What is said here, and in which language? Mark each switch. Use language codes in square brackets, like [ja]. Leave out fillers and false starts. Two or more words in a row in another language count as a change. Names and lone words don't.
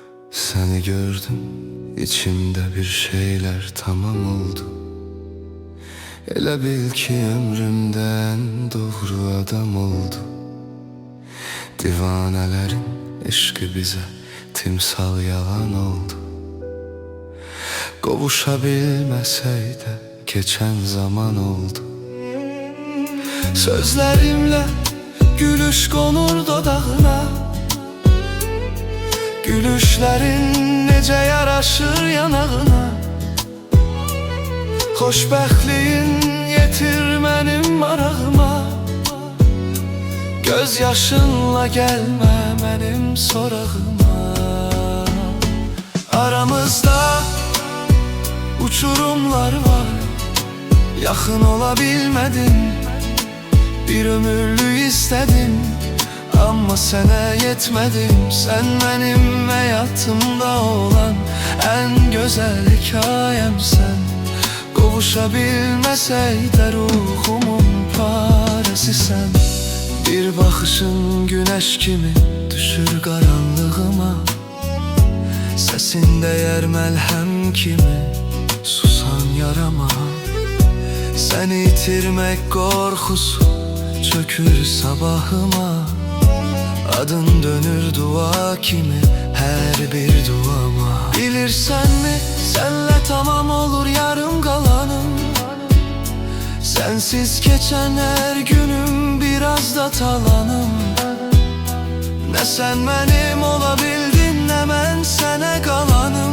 [tr] Seni gördüm, içimde bir şeyler tamam oldu. [az] Elə bil ki ömrümden doğru adam oldu. [tr] Divanelerin eşqi bize timsal yalan oldu. [az] Qovuşa bilməsək də keçən zaman oldu. [tr] Sözlerimle gülüş konur dodağına, gülüşlerin nece yaraşır yanağına. [az] Xoşbəxtliyin yetir mənim marağıma, göz yaşınla gelme mənim sorağıma. [tr] Aramızda uçurumlar var, yakın olabilmedin. Bir ömürlük istedim ama sana yetmedim. Sen benim hayatımda olan en güzel hikayemsen. [az] Qovuşabilməsək də ruhumun parəsi sən. Bir baxışın güneş kimi düşür qaranlığıma, səsində yer məlhəm kimi susan yarama. Səni itirmək qorxusu çökür sabahıma. Adın dönür dua kimi her bir duama. [tr] Bilirsen mi senle tamam olur yarım kalanım. Sensiz geçen her günüm biraz da talanım. Ne sen benim olabildin ne ben sana kalanım.